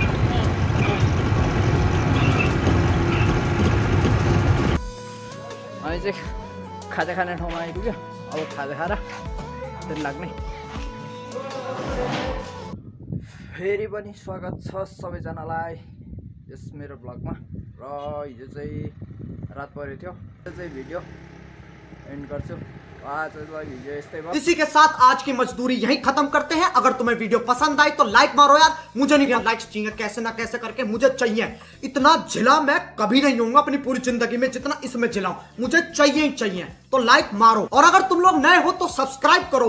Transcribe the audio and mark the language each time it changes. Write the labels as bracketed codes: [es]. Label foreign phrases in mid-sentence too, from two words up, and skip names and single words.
[ne] हामी चाहिँ खाजा खाने ठाउँमा आइपुग्यो। अब खाजा खाएर फेरि लाग्ने। फेरि पनि स्वागत छ सबैजनालाई यस मेरो ब्लगमा। र हिजो चाहिँ रात परेको थियो, त्यो चाहिँ भिडियो एन्ड गर्छु। [hi] इसी के साथ आज की मजदूरी यहीं खत्म करते हैं। अगर तुम्हें वीडियो पसंद आई तो लाइक मारो यार, मुझे नहीं लाइक्स चाहिए, कैसे ना कैसे करके मुझे चाहिए। इतना झिला मैं कभी नहीं होऊंगा अपनी पूरी जिंदगी में जितना इसमें झिलाऊं, मुझे चाहिए ही चाहिए। तो लाइक मारो, और अगर तुम लोग नए हो तो सब्सक्राइब करो।